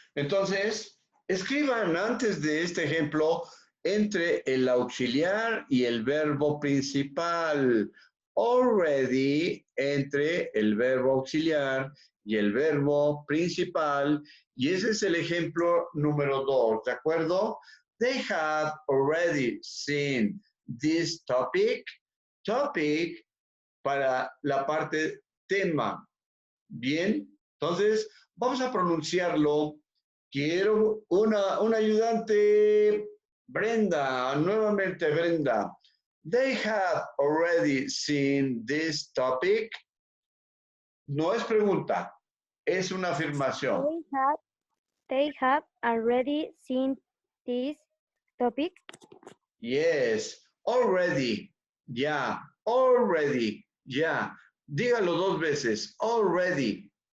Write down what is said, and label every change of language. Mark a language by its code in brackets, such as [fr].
[es] Entonces, escriban antes de este ejemplo entre el auxiliar y el verbo principal. Already entre el verbo auxiliar y el verbo principal. Y ese es el ejemplo número 2, ¿de acuerdo? [en] They have already seen this topic. [es] Topic para la parte tema. Bien, entonces vamos a pronunciarlo. Quiero un ayudante. Brenda, nuevamente Brenda. [en] They have already seen this topic. [es] No es pregunta, es una afirmación. [en] They have already seen this topic. Yes, already. Ya, already. Ya. [es] Dígalo 2 veces. Already.